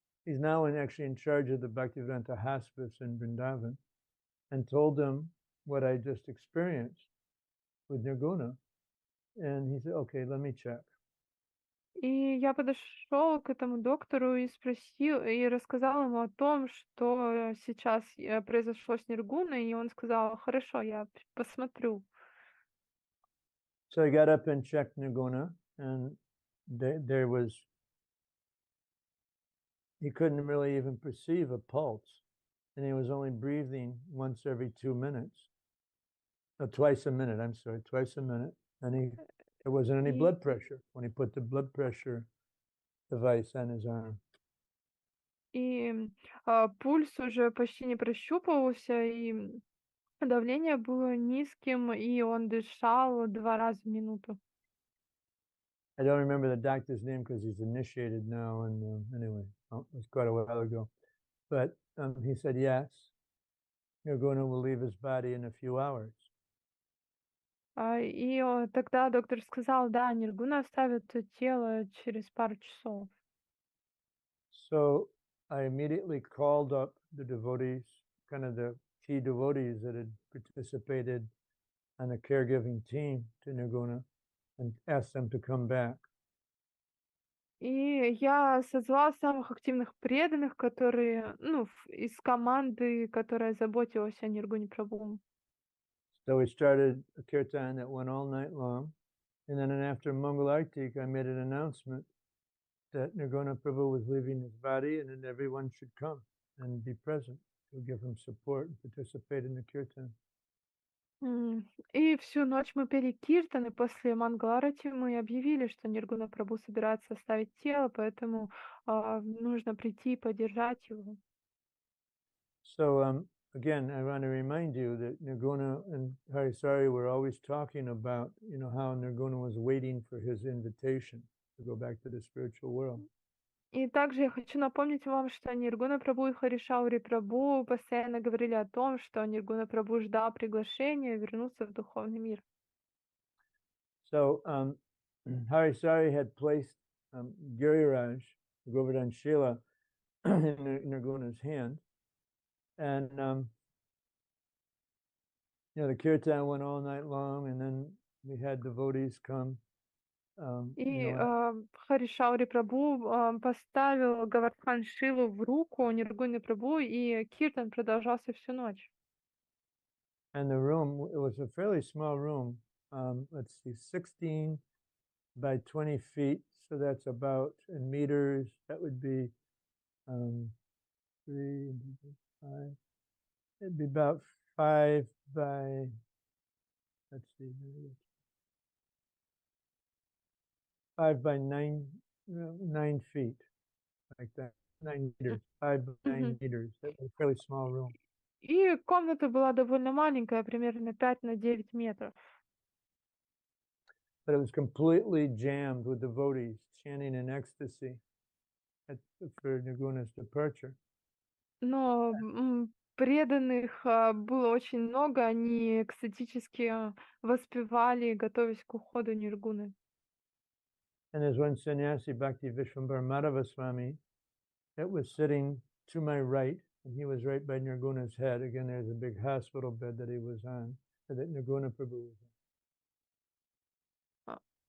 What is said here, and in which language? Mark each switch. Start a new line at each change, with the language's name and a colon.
English: He's now actually in charge of the Bhaktivedanta hospice in Vrindavan, and told him what I just experienced with Nirguna. And he said, "Okay, let me check."
Russian: И я подошел к этому доктору и спросил, и рассказал ему о том, что сейчас произошло с Ниргуной, и он сказал, хорошо, я посмотрю.
English: So I got up and checked Nirguna, and there was, he couldn't really even perceive a pulse, and he was only breathing once every 2 minutes. No, twice a minute, I'm sorry, twice a minute. And there wasn't any blood pressure when he put the blood pressure device on his arm.
Russian: И пульс уже почти не прощупывался, и давление было низким, и он дышал 2 раза в минуту.
English: I don't remember the doctor's name because he's initiated now, and anyway, it was quite a while ago. But he said, yes, Nirguna will leave his body in a few hours.
Russian: И тогда доктор сказал, да, Ниргуна оставит тело через пару часов.
English: So I immediately called up the devotees, kind of the key devotees that had participated on the caregiving team to Nirguna, and asked them to come back.
Russian: И я созвала самых активных преданных, которые, из команды, которая заботилась о Ниргуне Прабху.
English: So we started a kirtan that went all night long, and then after Mangal Artik, I made an announcement that Nirguna Prabhu was leaving his body, and then everyone should come and be present to give him support and participate in the kirtan.
Russian: И всю ночь мы пели киртан, и после Мангаларати мы объявили, что Ниргуна Прабху собирается оставить тело, поэтому нужно прийти и поддержать его.
English: So again, I want to remind you that Nirguna and Harisari were always talking about, how Nirguna was waiting for his invitation to go back to the spiritual world.
Russian: И также я хочу напомнить вам, что Ниргуна Прабху и Харишаури Прабху постоянно говорили о том, что Ниргуна Прабху ждал приглашения вернуться в духовный мир.
English: So Harisari had placed Giriraj, Govardhan Shila, in Nirguna's hand. And, the kirtan went all night long, and then we had devotees come.
Russian: И Харишаури Прабху поставил Гавардхан Шилу в руку Ниргуни Прабху, и киртан продолжался всю ночь.
English: And the room, it was a fairly small room. Let's see, 16 by 20 feet. So that's about, in meters, that would be 3, 5. It'd be about 5 by, let's see, 5 by 9 feet, like that. 9 meters, 5 by 9 meters. That was a fairly small room.
Russian: И комната была довольно маленькая, примерно 5 на 9 метров.
English: But it was completely jammed with devotees chanting in ecstasy for Nirguna's departure.
Russian: Но преданных было очень много, они экстатически воспевали, готовясь к уходу Ниргуны.
English: And there's one sannyasi, Bhakti Vishwambhara Madhava Swami, that was sitting to my right, and he was right by Nirguna's head. Again, there's a big hospital bed that he was on, that Nirguna Prabhu was on.